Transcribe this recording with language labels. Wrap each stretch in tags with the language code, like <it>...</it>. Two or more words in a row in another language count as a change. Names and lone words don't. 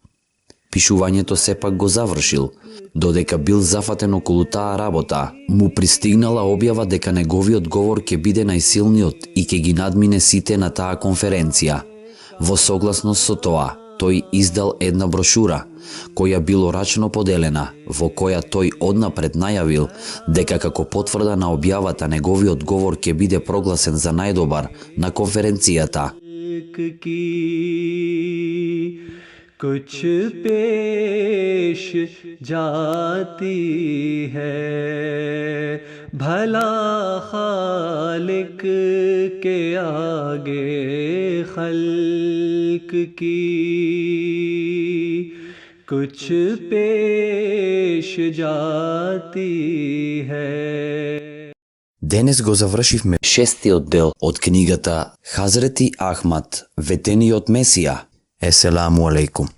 <mk>Пишувањето сепак го завршил. Додека бил зафатен околу таа работа, му пристигнала објава дека неговиот говор ќе биде најсилниот и ќе ги надмине сите на таа конференција. Во согласност со тоа, тој издал една брошура, која било рачно поделена, во која тој однапред најавил дека како потврда на објавата неговиот говор ќе биде прогласен за најдобар на конференцијата.</mk> <ur>کچھ پیش جاتی ہے بھلا خالق کے آگے خلق کی کچھ پیش جاتی ہے.</ur> <mk>Денес го завршивме 6-тиот дел од книгата Хазрети Ахмад, ветениот Месија.</mk> <ar>السلام عليكم.</ar>